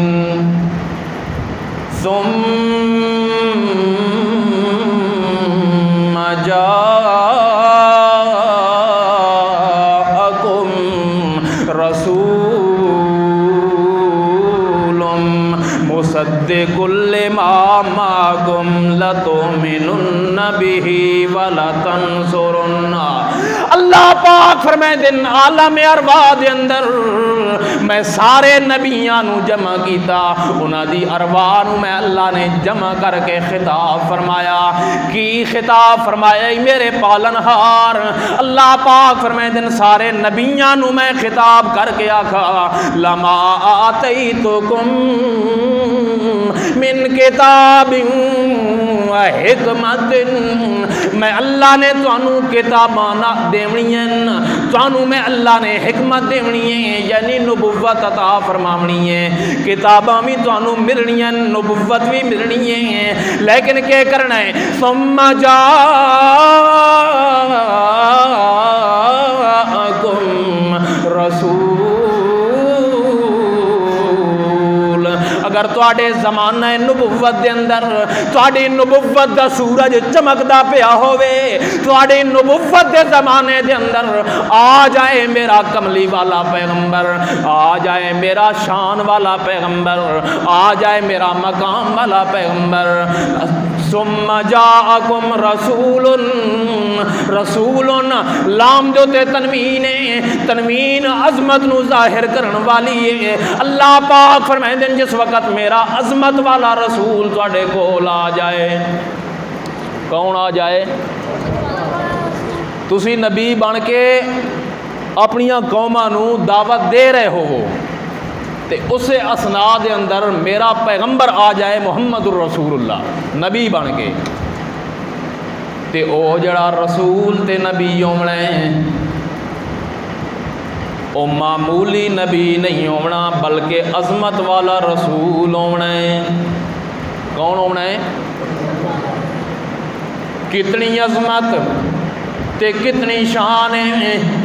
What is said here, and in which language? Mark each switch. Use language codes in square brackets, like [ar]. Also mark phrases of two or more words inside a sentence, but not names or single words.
[ar] ثُمَّ جَاءَكُم رَّسُولٌ مُصَدِّقٌ لِّمَا مَعَكُمْ لَتُؤْمِنُنَّ بِهِ وَلَتَنصُرُنَّهُ۔ [pa] اللہ پاک فرمائے دن عالم ارواح دے اندر میں سارے نبیاں نو جمع کیتا، انہاں دی ارواح نو میں اللہ نے جمع کر کے خطاب فرمایا۔ کی خطاب فرمایا؟ میرے پالنہار اللہ پاک فرمائے دن سارے نبیاں نو میں خطاب کر کے آکھا [ar] لما آتیتکم من کتاب و حکمت، [pa] میں اللہ نے تانوں کتاباں دیونی ہیں، تانوں میں اللہ نے حکمت دیونی ہے، یعنی نبوت عطا فرماونی ہے، کتاباں بھی تانوں ملنی ہیں، نبوت بھی ملنی ہے، لیکن کیا کرنا ہے؟ [ar] ثم جاءکم رسول، [pa] اگر تواڈے زمانہ نبوت دے اندر تواڈی نبوت دا سورج چمکدا پیا ہووے، تواڈی نبوت دے زمانے دے اندر آ جائے میرا کملی والا پیغمبر، آ جائے میرا شان والا پیغمبر، آ جائے میرا مقام والا پیغمبر، [ar] ثم جاءکم رسول، [pa] رسول لام جو تے تنوین ہے، تنوین عظمت نو ظاہر کرن والی ہے۔ اللہ پاک فرمائے دن جس وقت میرا عظمت والا رسول تواڈے کول آ جائے، کون آ جائے؟ تسی نبی بن کے اپنیاں قوماں نو دعوت دے رہے ہو، تے اسے اسنا دے اندر میرا پیغمبر آ جائے محمد الرسول اللہ نبی بن کے، تے او جڑا رسول تے نبی ہونا ہے او معمولی نبی نہیں ہونا بلکہ عظمت والا رسول ہونا ہے۔ کون ہونا ہے؟ کتنی عظمت تے کتنی شان ہے۔